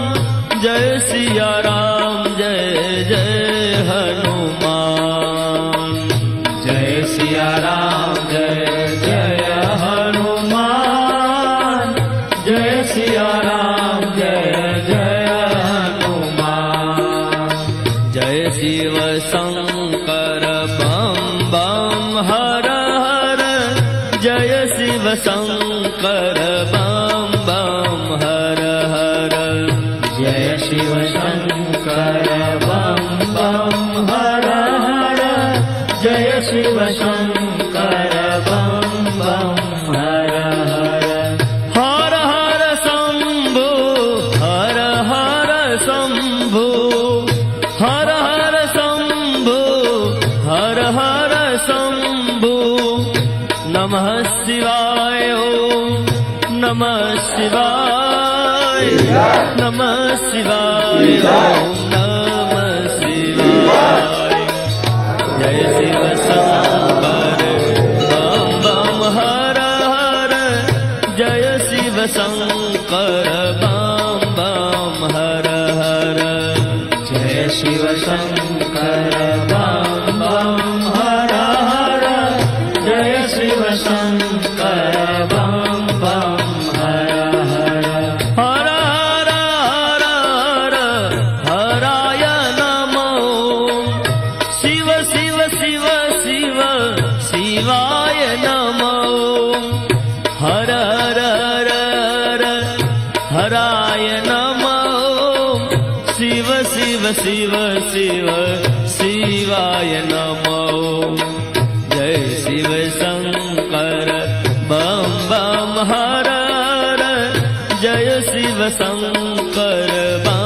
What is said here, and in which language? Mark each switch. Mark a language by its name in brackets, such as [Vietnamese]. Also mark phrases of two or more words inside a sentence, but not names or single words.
[Hindi] जय सिया राम जय जय हनुमान। जय सिया राम जय जय हनुमान। जय सिया राम जय जय हनुमान। जय शिव शंकर बम बम हर हर। जय शिव शंकर बम बम हर हर। जय शिव शंकर बम बम हर हर। जय शिव शंकर बम बम हर हर। हर हर शंभु हर हर शंभु। हर हर शंभु हर हर शंभु। [Sanskrit] नमः शिवाय ओम नमः शिवाय। नमः शिवाय ओम नमः शिवाय। [Hindi] जय शिव शंकर बम बम हर हर। जय शिव शंकर बम बम हर हर। जय शिव शंकर बम बम हर हर। जय शिव शंकर बम बम हर हर। [Sanskrit] हर हर हर हर हराय नमो। शिव शिव शिव शिव शिवाय नमो। हर हर हर हर हराय नमो। शिव शिव शिव शिव शिवाय नमो। [Hindi] जय शिव शंकर बम बम हर हर। जय शिव शंकर